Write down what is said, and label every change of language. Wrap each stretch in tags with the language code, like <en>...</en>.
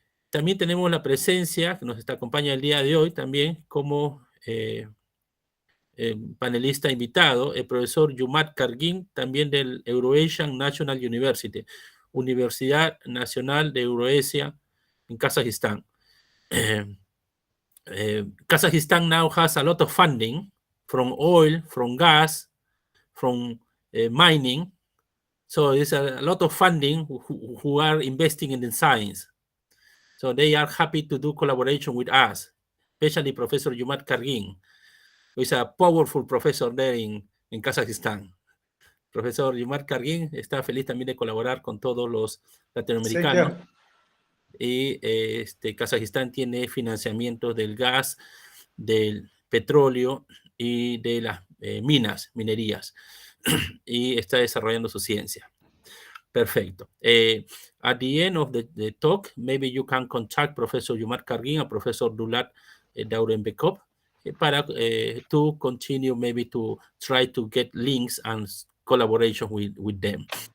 <es>También tenemos la presencia, que nos acompaña el día de hoy también como panelista invitado, el profesor Jumat Kargin, también del Eurasian National University, Universidad Nacional de Eurasia en Kazajistán.</es> <en>Kazakhstan now has a lot of funding from oil, from gas, from mining. So there's a lot of funding who are investing in the science. So they are happy to do collaboration with us, especially Professor Jumat Kargin, who is a powerful professor there in Kazajistán.</en> <es>Profesor Jumat Kargin está feliz también de colaborar con todos los latinoamericanos. Y Kazajistán tiene financiamiento del gas, del petróleo y de las minerías. Y está desarrollando su ciencia. Perfecto.</es> <en>At the end of the talk, maybe you can contact Professor Jumat Kargin and Professor Dulat Daurenbekov</en> <es>para</es> <en>to continue, maybe to try to get links and collaboration with them.</en>